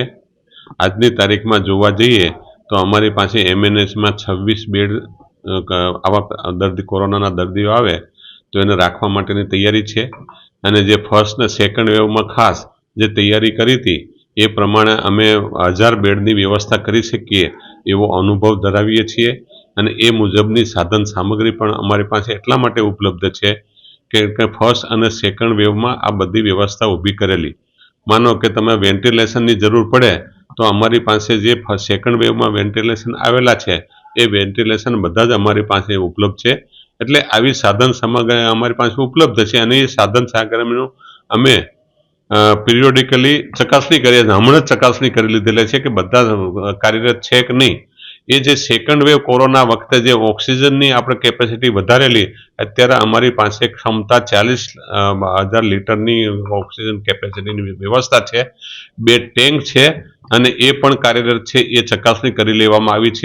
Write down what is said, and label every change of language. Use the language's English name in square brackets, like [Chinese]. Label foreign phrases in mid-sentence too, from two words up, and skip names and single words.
[Gujarati] આજની તારીખમાં જોવા જઈએ તો અમારી પાસે એમએનએસમાં 26 બેડ આવા દર્દી કોરોના દર્દીઓ આવે તો એને રાખવા માટેની તૈયારી હૈ। અને જે ફર્સ્ટ ને [English] second wave [Gujarati] માં ખાસ જે તૈયારી કરી થી એ પ્રમાણે અમે 1000 બેડની વ્યવસ્થા કરી શકીએ એવો અનુભવ ધરાવીએ છીએ અને એ મુજબની સાધન સામગ્રી પણ અમારી પાસે એટલા માટે ઉપલબ્ધ હૈ કે ફર્સ્ટ અને [English] second wave [Gujarati] માં આ બધી વ્યવસ્થા ઊભી કરેલી। માનો કે તમે વેન્ટિલેશનની જરૂર પડે તો અમારી પાસે જે [English] second wave [Gujarati] માં વેન્ટિલેશન આવેલા છે એ વેન્ટિલેશન બધા જ અમારી પાસે ઉપલબ્ધ હૈ। એટલે આવી સાધન સામગ્રી અમારી પાસે ઉપલબ્ધ હૈ અને એ સાધન સામગ્રીનો અમે પીરિયોડિકલી ચકાસણી કરીએ છીએ। હમણે ચકાસણી કરી લીધેલી છે કે બધા કાર્યરત છે કે નહીં। એ જે [English] second wave [Gujarati] કોરોના વખતે જે ઑક્સિજનની આપણે કેપેસિટી વધારેલી અત્યારે અમારી પાસે ક્ષમતા 40,000 લીટરની ઑક્સિજન કેપેસિટીની વ્યવસ્થા છે। 2 ટેંક છે અને એ પણ કાર્યરત છે, એ ચકાસણી કરી લેવામાં આવી છે।